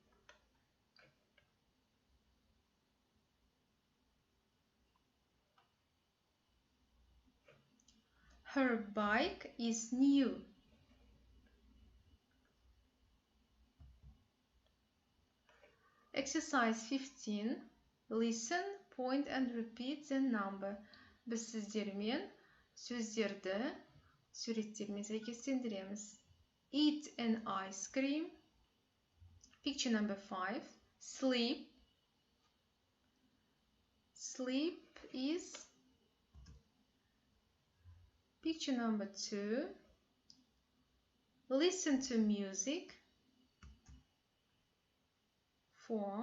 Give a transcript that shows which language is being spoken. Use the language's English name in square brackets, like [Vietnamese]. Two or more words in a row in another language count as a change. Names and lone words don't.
[English] Her bike is new. Exercise 15. Listen, point and repeat the number. [Kazakh] Біз сіздермен сөздерді суреттермен сәйкестендіреміз. [English] Eat an ice cream. Picture number 5. Sleep. Sleep is. Picture number 2. Listen to music. 4.